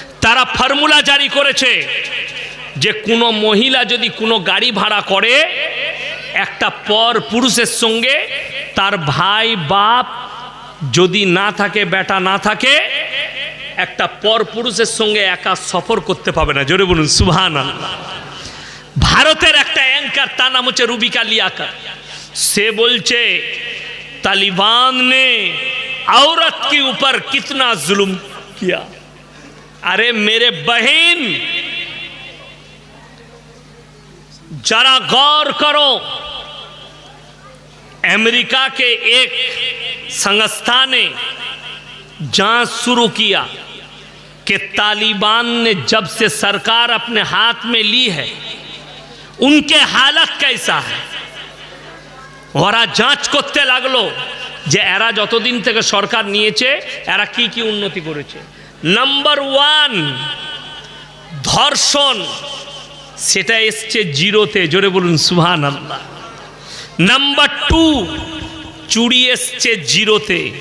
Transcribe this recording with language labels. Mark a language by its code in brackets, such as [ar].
[bn] তারা ফর্মুলা জারি করেছে যে কোনো মহিলা যদি কোনো গাড়ি ভাড়া করে, একটা পর পুরুষের সঙ্গে তার ভাই বাপ যদি না থাকে, বেটা না থাকে, একটা পর পুরুষের সঙ্গে একা সফর করতে পাবে না। জোরে বলুন সুবহানাল্লাহ। ভারতের একটা অ্যাঙ্কার, তার নাম হচ্ছে রুবিকা লিয়াকত, সে বলছে [hi] तालिबान ने औरत के ऊपर कितना जुल्म किया। अरे मेरे बहन, जरा गौर करो, अमेरिका के एक संस्था ने जांच शुरू किया कि तालिबान ने जब से सरकार अपने हाथ में ली है, उनके हालत कैसा है। [bn] ওরা যাঞ্চ করতে লাগলো যে এরা যতদিন থেকে সরকার নিয়েছে এরা কি কি উন্নতি করেছে। নাম্বার 1 ধর্ষণ, সেটা এসছে 0-তে। জোরে বলুন সুবহানাল্লাহ। নাম্বার 2 চুরি এসছে 0-তে।